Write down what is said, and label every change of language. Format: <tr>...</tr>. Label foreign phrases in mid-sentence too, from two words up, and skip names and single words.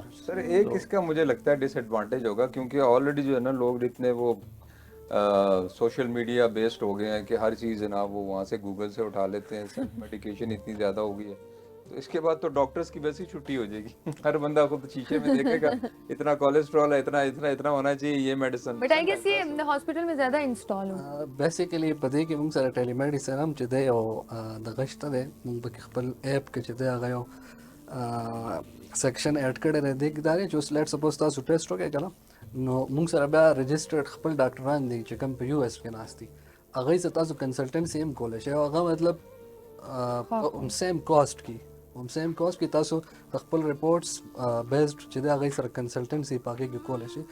<ur>سر ایک اس کا مجھے لگتا ہے ڈس ایڈوانٹیج ہوگا کیونکہ آلریڈی جو ہے نا لوگ اتنے وہ</ur> <en>social media based</en> <ur>ہو گئے ہیں کہ ہر چیز ہے نا وہ وہاں سے گوگل سے اٹھا لیتے ہیں. میڈیکیشن اتنی زیادہ ہو گئی ہے تو اس کے بعد تو ڈاکٹرز کی ویسے چھٹی ہو جائے گی. ہر بندہ خود شیشے میں دیکھے گا اتنا کولیسٹرول ہے اتنا ہونا چاہیے یہ میڈیسن.</ur> <en>but I guess</en> <ur>یہ ہاسپٹل میں زیادہ انسٹال ہو</ur> <ps>بیسیکلی په دې کې موږ سره</ps> <en>tele medicine</en> <ps>هم چې دی او د غشته دی موږ پکې خپل ایپ کې چې دی هغه یو سیکشن ایډ کړی دی دې کې دا دی چې اوس</ps> <en>let suppose</en> <ps>تاسو ټیسټ وکړئ که نه نو موږ سره بیا رجسټرډ خپل ډاکټران دي چې کوم په یو ایس کې ناست دي هغوی سره تاسو کنسلټنسي هم کولی شئ او هغه مطلب</ps> <en>same cost</en> <ps>کې</ps> <en>same cost</en> <ps>کې تاسو خپل</ps> <en>reports based</en> <ps>چې دی هغوی سره کنسلټنسي په هغې کې کولی شئ.</ps>